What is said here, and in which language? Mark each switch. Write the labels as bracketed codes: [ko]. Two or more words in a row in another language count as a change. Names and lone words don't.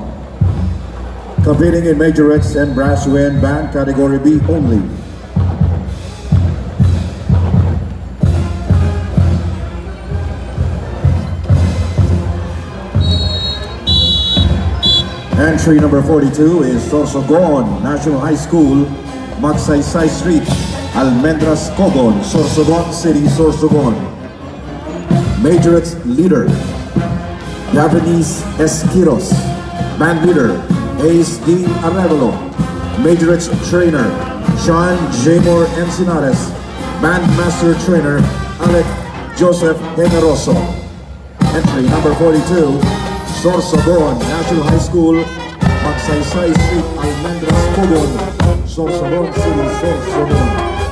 [en] Competing in majorettes and brass wind band category B only. Entry number 42 is Sorsogon National High School, Magsaysay Street, Almendras Cogon, Sorsogon City, Sorsogon. Majorettes leader, Japanese Esquiros. Band leader, Ace D. Arevalo. Majorettes trainer, Sean Jamor Encinares. Band master trainer, Alec Joseph Generoso. Entry number 42, Sorsogon National High School, Magsaysay Street, Almendras Cogon, Sorsogon City, Sorsogon.